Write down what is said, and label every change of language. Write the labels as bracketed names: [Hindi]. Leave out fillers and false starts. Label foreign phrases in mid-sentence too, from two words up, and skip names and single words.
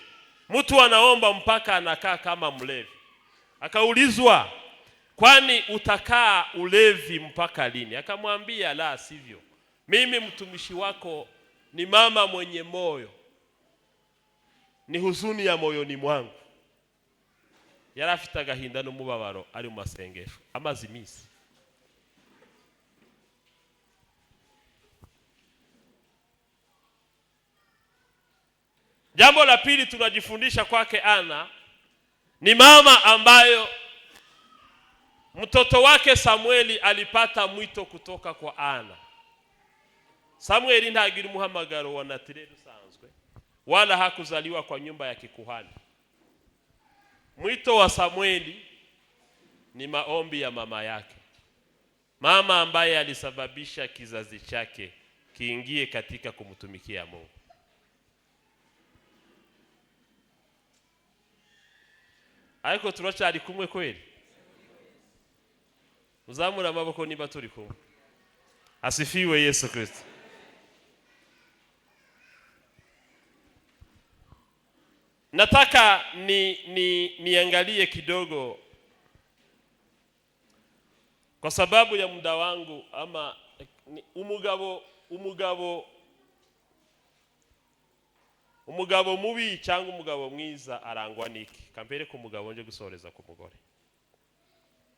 [Swahili] Mtu anaomba mpaka anakaa kama mlevi. Akaulizwa, kwani utakaa ulevi mpaka lini? Akamwambia, la sivyo. Mimi mtumishi wako ni mama mwenye moyo. Ni huzuni ya moyoni mwangu. [Kinyarwanda] Yarafite agahinda n'umubabaro ari mu masengesho amaze iminsi. [Swahili] Jambo la pili tunajifundisha kwake Ana, ni mama ambayo mtoto wake Samueli alipata mwito kutoka kwa Ana. [Kinyarwanda] Samueli ntagira umuhamagaro wa naturel usanzwe, [Swahili] wala hakuzaliwa kwa nyumba ya kikuhani. Mwito wa Samueli ni maombi ya mama yake. Mama ambaye alisababisha kizazi chake kiingie katika kumtumikia Mungu. [Kinyarwanda] Ariko turacari kumwe kweli? Uzamura amaboko niba turi kumwe. [Swahili] Asifiwe Yesu Kristo. Nataka niangalie kidogo kwa sababu ya muda wangu, ama [Kinyarwanda] umugabo mubi cyangwa umugabo mwiza arangwa niki? Kampere ku mugabo nje gusoreza ku mugore.